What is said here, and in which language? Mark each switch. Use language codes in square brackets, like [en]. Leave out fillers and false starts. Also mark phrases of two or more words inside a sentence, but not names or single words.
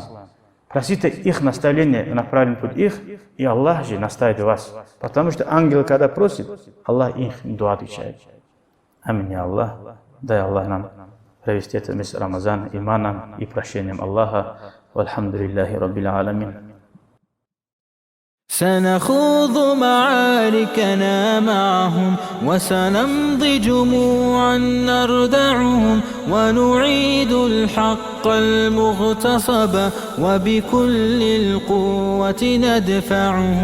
[ru] Просите их наставления на правильный путь их, и Аллах же наставит вас. Потому что ангел, когда просит, Аллах их дуа отвечает. Аминь, я Аллах. Дай Аллах нам провести этот месяц Рамазан иманом и прощением Аллаха. [ar] والحمد لله رب العالمين. سنخوض معاركنا معهم وسنمضي جموعا نردعهم ونعيد الحق المغتصب وبكل القوة ندفعهم.